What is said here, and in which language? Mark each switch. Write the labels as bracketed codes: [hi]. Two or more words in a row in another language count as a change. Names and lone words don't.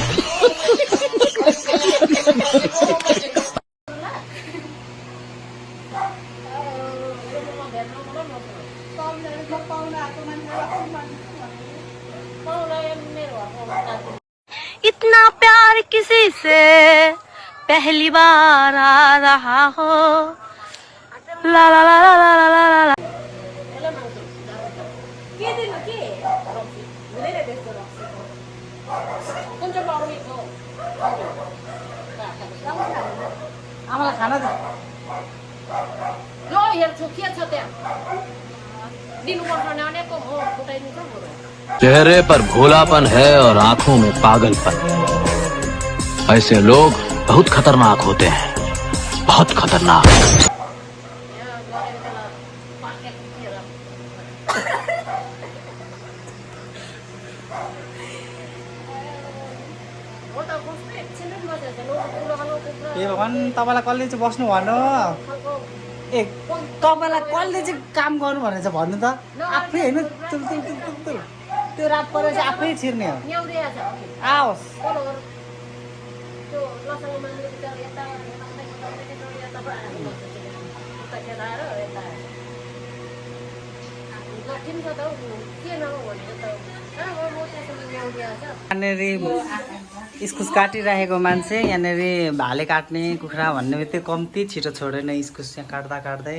[hi] इतना प्यार किसी से पहली बार आ रहा हो ला ला ला ला ला ला ला ला। [ne] आमालाई खाना दे ल हेर्छु के छ त्यहाँ दिनुपर्छ नानीको हो फुटाइदिन्छ बरु [hi] चेहरे पर भोलापन है और आंखों में पागलपन। ऐसे लोग बहुत खतरनाक होते हैं, बहुत खतरनाक। [ne] ए भगवान तपाईँलाई कसले चाहिँ बस्नु भन्नु ए तपाईँलाई कसले चाहिँ काम गर्नु भनेर चाहिँ भन्नु त आफै होइन तुल तुल तुल तुल तुल त्यो रात परेर चाहिँ आफै छिर्ने हो आओस् यहाँनिर इस्कुस काटिराखेको मान्छे यहाँनिर भाले काट्ने कुखुरा भन्ने बित्तिकै कम्ती छिटो छोडेन इस्कुस यहाँ काट्दा काट्दै।